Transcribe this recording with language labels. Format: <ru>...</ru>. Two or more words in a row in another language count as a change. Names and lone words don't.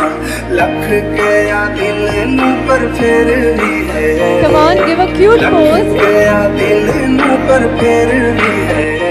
<pa>ਲੱਖ ਕੇ ਆ ਦਿਲ ਨੂੰ ਪਰ ਫਿਰ ਭੀ ਹੈ,</pa> <en>Come on, give a cute pose.</en> <pa>ਲੱਖ ਕੇ ਆ ਦਿਲ ਨੂੰ ਪਰ ਫਿਰ ਭੀ ਹੈ।</pa>